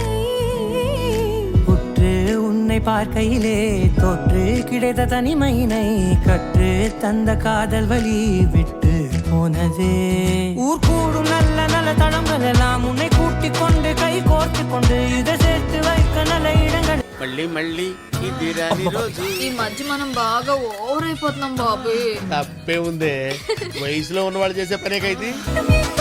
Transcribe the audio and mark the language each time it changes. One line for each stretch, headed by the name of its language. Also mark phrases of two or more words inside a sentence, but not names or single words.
Tamil: உற்று உன்னை பார்க்கையிலே தொற்று கிடைத்த தனிமையினை கற்று தந்த காதல் வழி விட்டு போனதே ஊர் கூடும் நல்ல நல்ல தடங்கள் எல்லாம் உன்னை கூட்டிக் கொண்டு கை கோர்த்து கொண்டு இதை சேர்த்து வைக்க நல்ல இடங்கள்
Telugu: మళ్ళీ మళ్ళీ ఇది రాని రోజు. ఈ మధ్య మనం బాగా ఓవర్ అయిపోతున్నాం బాబు. తప్పే ఉందే, వయసులో ఉన్న వాళ్ళు చేసే పనే కైతే.